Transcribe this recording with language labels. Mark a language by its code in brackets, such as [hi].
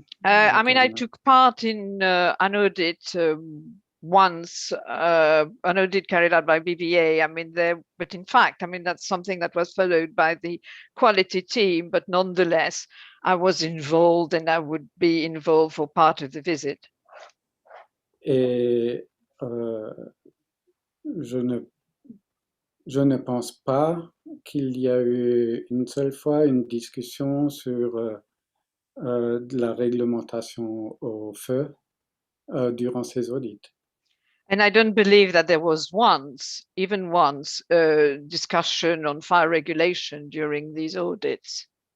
[en] I mean, I took part in an audit once, an audit carried out by BBA. I mean, but in fact, I mean, that's something that was followed by the quality team, but nonetheless, I was involved and I would be involved for part of the visit. [fr] Et je ne pense pas qu'il y a eu une seule fois une discussion sur de la réglementation au feu durant ces audits. [en] And I don't believe that there was even once, discussion on fire regulation during these audits.